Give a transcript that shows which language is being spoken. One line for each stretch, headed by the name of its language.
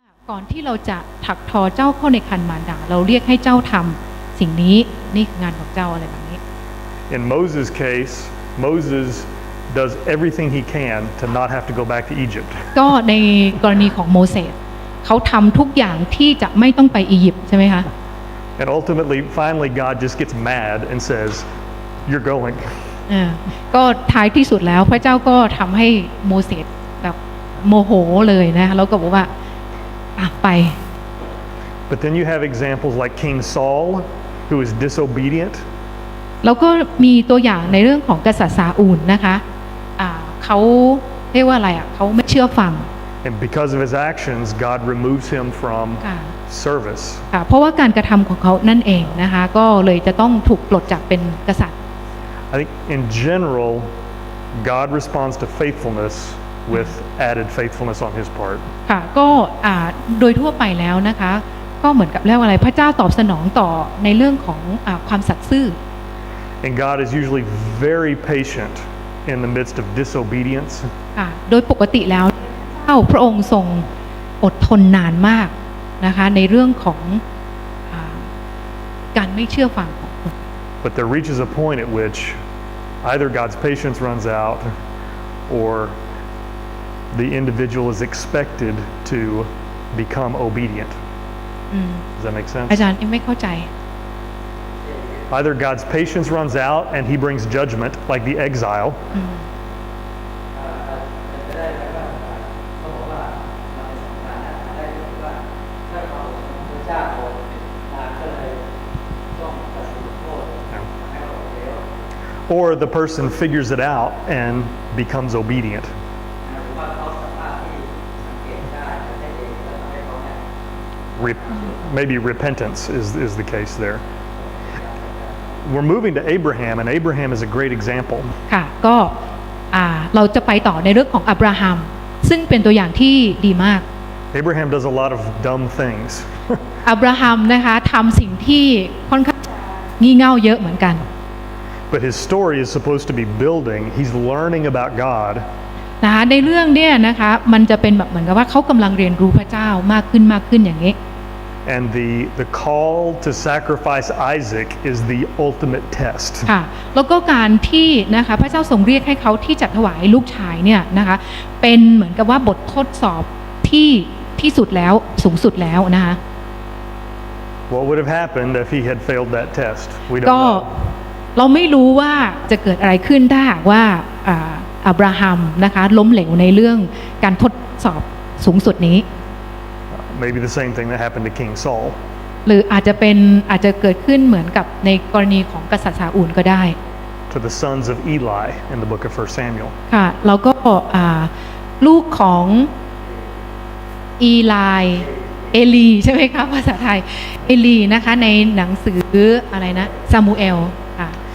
Thai: ก่อนที่เราจะถักทอเจ้าเข้าในครรภ์มารดาเราเรียกให้เจ้าทำสิ่งนี้นี่คืองานของเจ้าอะไรแบบนี้
English: In Moses' case, Moses does everything he can to not have to go back to Egypt.
Thai: ก็ในกรณีของโมเสสเขาทำทุกอย่างที่จะไม่ต้องไปอียิปต์ใช่ไหมคะ
English: And ultimately, finally, God just gets mad and says, "You're going."
Thai: ก็ท้ายที่สุดแล้วพระเจ้าก็ทำให้โมเสสแบบโมโหเลยนะแล้วก็บอกว่าไป
English: But then you have examples like King Saul, who is disobedient.
Thai: แล้วก็มีตัวอย่างในเรื่องของกษัตริย์ซาอูลนะคะเขาเรียกว่าอะไรเขาไม่เชื่อฟัง
English: And because of his actions, God removes him from service.
Thai: เพราะว่าการกระทำของเขานั่นเองนะคะก็เลยจะต้องถูกปลดจากเป็นกษัตริย์
English: I think in general, God responds to faithfulness with added faithfulness on his part.
Thai: ค่ะก็โดยทั่วไปแล้วนะคะก็เหมือนกับเรียกว่าอะไรพระเจ้าตอบสนองต่อในเรื่องของความสัตย์ซื่อ
English: And God is usually very patient in the midst of disobedience.
Thai: โดยปกติแล้วพระองค์ทรงอดทนนานมากนะคะในเรื่องของการไม่เชื่อฟังของคน
English: But there reaches a point at which either God's patience runs out or the individual is expected to become obedient. Does that make sense?
Thai: อาจารย์ไม่เข้าใจ
English: Either God's patience runs out and he brings judgment like the exile. Or the person figures it out and becomes obedient. Maybe repentance is the case there. We're moving to Abraham, and Abraham is a great example.
Thai: ค่ะก็เราจะไปต่อในเรื่องของอับราฮัมซึ่งเป็นตัวอย่างที่ดีมาก
English: Abraham does a lot of dumb things.
Thai: อับราฮัมนะคะทำสิ่งที่ค่อนข้างงี่เง่าเยอะเหมือนกัน
English: But his story is supposed to be building. He's learning about God.
Thai: นะคะในเรื่องเนี่ยนะคะมันจะเป็นแบบเหมือนกับว่าเขากำลังเรียนรู้พระเจ้ามากขึ้นอย่างนี้
English: And the call to sacrifice Isaac is the ultimate test.
Thai: ค่ะแล้วก็การที่นะคะพระเจ้าทรงเรียกให้เขาที่จะถวายลูกชายเนี่ยนะคะเป็นเหมือนกับว่าบททดสอบที่สุดแล้วสูงสุดแล้วนะคะ
English: What would have happened if he had failed that test? We don't
Thai: ก็
English: know.
Thai: เราไม่รู้ว่าจะเกิดอะไรขึ้นถ้าหากว่าอับราฮัมนะคะล้มเหลวในเรื่องการทดสอบสูงสุดนี้
English: Maybe the same thing that happened to King Saul.
Thai: หรืออาจจะเกิดขึ้นเหมือนกับในกรณีของกษัตริย์ซาอูลก็ได้
English: To the sons of Eli in the book of 1 Samuel.
Thai: ค่ะแล้วก็ลูกของอีไลเอลีใช่ไหมคะภาษาไทยเอลีนะคะในหนังสืออะไรนะซามูเอลค่ะ